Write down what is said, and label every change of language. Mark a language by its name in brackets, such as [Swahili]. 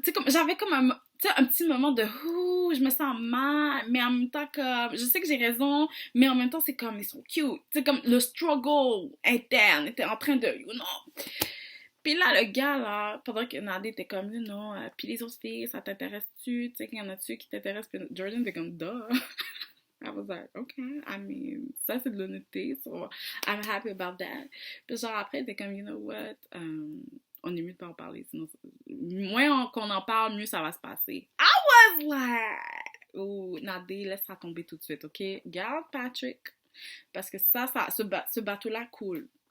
[French] Tu sais, comme, j'avais comme un petit moment de ouh, je me sens mal, mais en même temps, comme, je sais que j'ai raison, mais en même temps, c'est comme, ils sont cute. C'est comme le struggle interne était en train de, [English] you know. [French] Puis là, le gars, là, pendant que Nadé était comme, non, puis les autres filles, ça t'intéresse-tu? Tu sais, qu'il y en a-tu qui t'intéressent? Puis Jordan était comme, duh. [English] I was like, okay, I mean, [French] ça c'est de l'honnêteté, [English] so I'm happy about that. [French] Puis genre après, il était comme, [English] you know what, [French] on est mieux de pas en parler, sinon, moins qu'on en parle, mieux ça va se passer. [English] I was like, oh, [French] Nadé, laisse ça tomber tout de suite, ok? Garde Patrick, parce que ce bateau-là coule.